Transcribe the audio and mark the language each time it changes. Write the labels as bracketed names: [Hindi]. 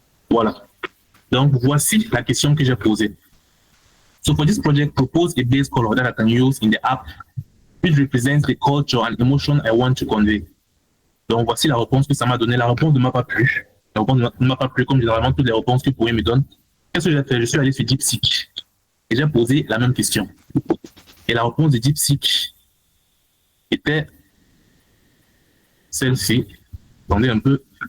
[French] Voilà. Donc, voici la question que j'ai posée. [English] So for this project, propose a base color that I can use in the app which represents the culture and emotion I want to convey. [French] Donc, voici la réponse que ça m'a donné. La réponse ne m'a pas plu. La réponse ne m'a pas plu comme généralement toutes les réponses que vous pouvez me donner. Qu'est-ce que j'ai fait? Je suis allé sur DeepSeek et j'ai posé la même question. Et la réponse de DeepSeek était celle-ci. Attendez un peu.